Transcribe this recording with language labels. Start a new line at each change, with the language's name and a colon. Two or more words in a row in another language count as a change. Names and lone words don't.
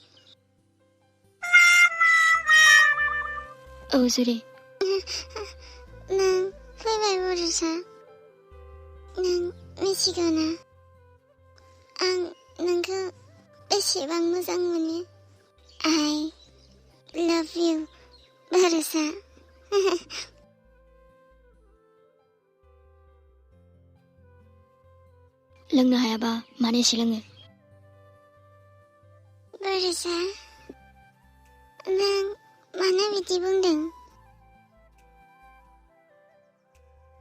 Bodo: औ जुरि। नों फैबाय बर'सा। नों मिथिगौ ना, आं नोंखौ बेसेबां मोजां मोनो?
English: I love you,
Bodo: बर'सा। लोंनो हायाबा मानो एसे लोङो? बर'सा, नों मानो बिदि बुंदों?